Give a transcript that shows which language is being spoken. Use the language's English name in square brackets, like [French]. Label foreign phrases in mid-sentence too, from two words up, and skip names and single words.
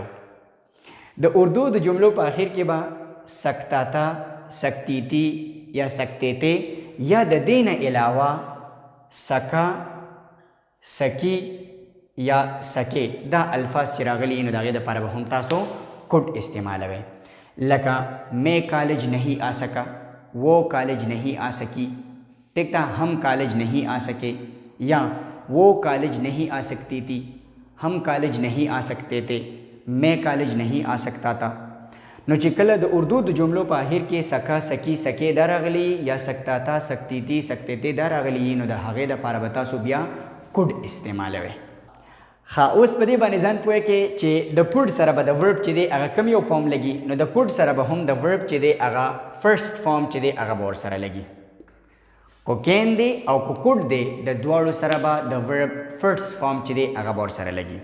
[Pashto] د اردو د جملو په آخر کې به سکتاتا، سکتیتی یا سکتیتے یا د دې نه علاوه سکا، سکی یا سکې دا الفاظ چې راغلي نو د هغې دپاره به هم تاسو کوډ استعمالوئ. [Urdu] لکه میں کالج نہیں آ سکا، وہ کالج نہیں آ سکی. ٹھیک تھا؟ ہم کالج نہیں آ سکے یا وہ کالج نہیں آ سکتی تھی، ہم کالج نہیں آ سکتے تھے، میں کالج نہیں آ سکتا تھا. [Pashto] نو چې کله د اردو د جملو په آخر کې سکا، سکی، سکې دا راغلي یا [Urdu] سکتا تا، سکتی تی، سکتے تی [Pashto] دا راغلي نو د هغې دپاره به تاسو بیا کوډ استعمالوئ. ښه، اوس په دې باندې ځان پوه کې چې د پوډ سره به د ورب چې دی هغه کم یو فارم لګي، نو د کوډ سره به هم د ورب چې دی هغه [English] first form [Pashto] چې دی هغه به ورسره لګي. کوکین دی او کوکوډ دی د دواړو سره به د ورب [English] first form [Pashto] چې دی هغه به ورسره لګي.